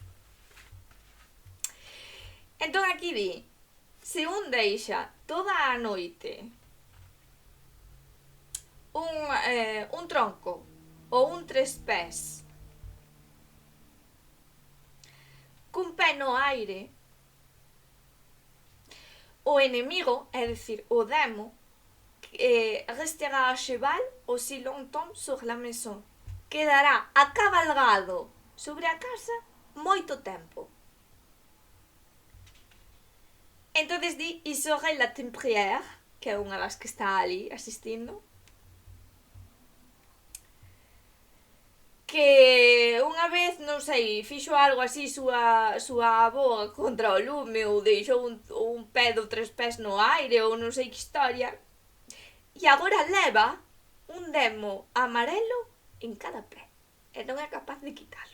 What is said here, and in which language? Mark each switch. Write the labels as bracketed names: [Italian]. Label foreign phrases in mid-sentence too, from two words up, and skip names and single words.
[Galician] Entón aquí di, se un deixa toda a noite un tronco ou un tres pés cun pé no aire, o enemigo, é dicir, o demo, [French] restera a cheval aussi longtemps sur la maison. [Galician] Quedará acabalgado sobre a casa moito tempo. Entonces di, Isorel la Temprière, que é unha das que está ali asistindo, que unha vez, non sei, fixo algo así súa avó contra o lume ou deixou un pé do tres pés no aire ou non sei que historia, e agora leva un demo amarelo en cada pé e non é capaz de quitalo.